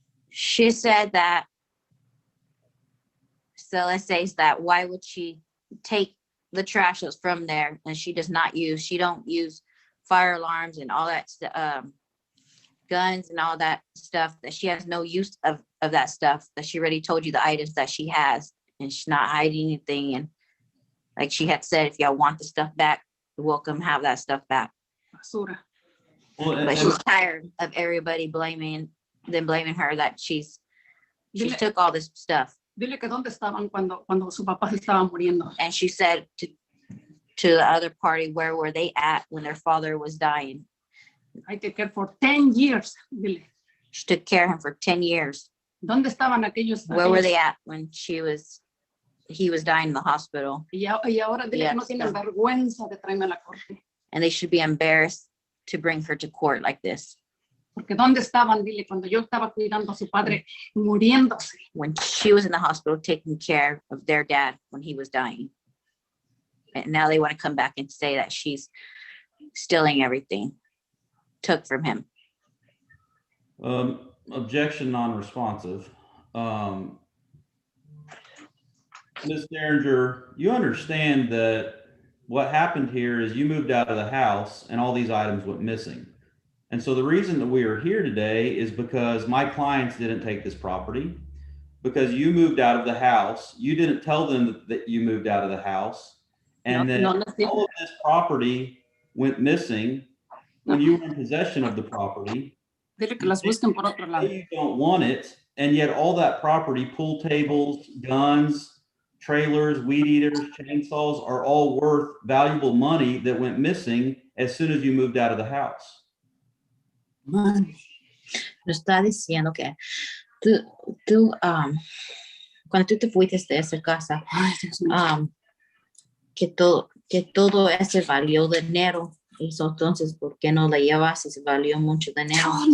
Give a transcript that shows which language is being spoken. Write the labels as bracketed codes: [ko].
[en] She said that, so let's say that why would she take the trash that's from there, and she don't use fire alarms and all that guns and all that stuff, that she has no use of that stuff, that she already told you the items that she has, and she's not hiding anything. And like she had said, if y'all want the stuff back, you're welcome to have that stuff back. [es] Basura. [en] Well, But she's tired of everybody blaming her that she took all this stuff. [es] Dile que dónde estaban cuando su papá se estaba muriendo. [en] And she said to the other party, where were they at when their father was dying? I took care for 10 years. [es] Dile. [en] She took care of him for 10 years. [es] ¿Dónde estaban aquellos? [en] Where were they at when he was dying in the hospital? [es] Y ahora dile que no tienen vergüenza de traerme a la corte. [en] And they should be embarrassed to bring her to court like this. [es] Porque ¿dónde estaban? Dile, cuando yo estaba cuidando a su padre muriéndose. [en] When she was in the hospital taking care of their dad when he was dying. And now they want to come back and say that she's stealing everything took from him. Objection non-responsive. Ms. Derringer, you understand that what happened here is you moved out of the house and all these items went missing. And so the reason that we are here today is because my clients didn't take this property, because you moved out of the house. You didn't tell them that you moved out of the house, and then all of this property went missing when you were in possession of the property. [es] Dile que las busquen por otro lado. [en] You don't want it, and yet all that property, pool tables, guns, trailers, weed eaters, chainsaws, are all worth valuable money that went missing as soon as you moved out of the house. [es] Lo está diciendo que tú cuando tú te fuiste de esa casa, que todo ese valió dinero. Y entonces, ¿por qué no la llevas si se valió mucho dinero?